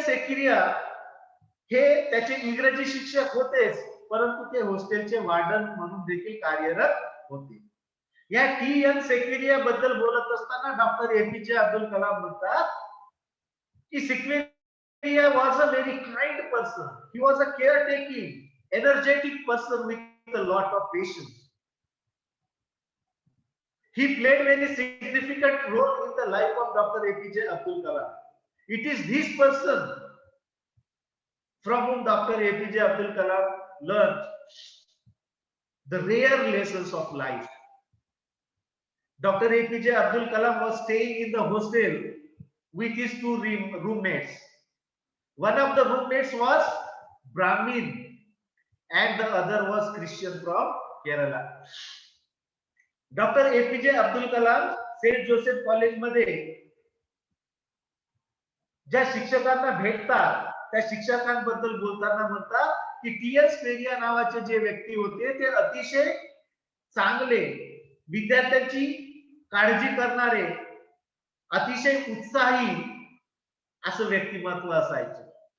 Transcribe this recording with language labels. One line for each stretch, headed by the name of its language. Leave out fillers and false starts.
Marathi: सेक्विरिया हे त्याचे इंग्रजी शिक्षक होतेच, परंतु ते हॉस्टेलचे वार्डन म्हणून देखील कार्यरत होते. या टी.एन. सेक्विरिया बद्दल बोलत असताना डॉक्टर एपीजे अब्दुल कलाम म्हणतात की सेक्विरिया
English: was a very kind person. He was a caretaking, energetic person with a lot of patience. He played very significant role in the life of Dr. APJ Abdul Kalam. It is this person from whom Dr. APJ Abdul Kalam learned the rare lessons of life. Dr. APJ Abdul Kalam was staying in the hostel with his two roommates. One of the roommates was Brahmin and the other was Christian from Kerala. Dr.
Marathi: APJ Abdul Kalam Saint Joseph college मध्ये ज्या शिक्षकांना भेटतात त्या शिक्षकांबद्दल बोलताना म्हणतात की TN. सेक्विरिया नावाचे जे व्यक्ती होते ते अतिशय चांगले, विद्यार्थ्यांची काळजी करणारे, अतिशय उत्साही असं व्यक्तिमत्व असायचं.